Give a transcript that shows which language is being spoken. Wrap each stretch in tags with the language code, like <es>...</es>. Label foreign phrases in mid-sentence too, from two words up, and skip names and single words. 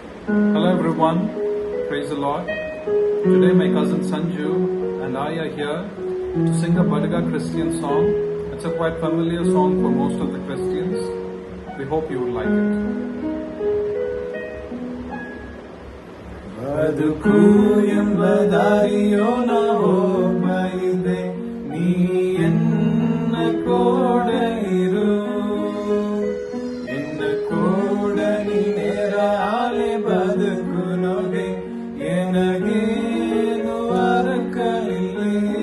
<en>Hello everyone, praise the Lord. Today my cousin Sanju and I are here to sing a Badaga Christian song. It's a quite familiar song for most of the Christians. We hope you will like it.</en> <bfq>ಬದುಕು ಎಂಬ ದಾರಿಯೋ ನಾ ಹೋಗೈದೆ ನೀ ಎನ್ನ ಕೋಡ ಇರು ಎನ್ನ ಕೋಡ ನೀನೇರ ಆಲೆ ಬದುಕು ನೋಗೆ ಎನಗೇನು ಅರಕಲಿಲ್ಲ</bfq>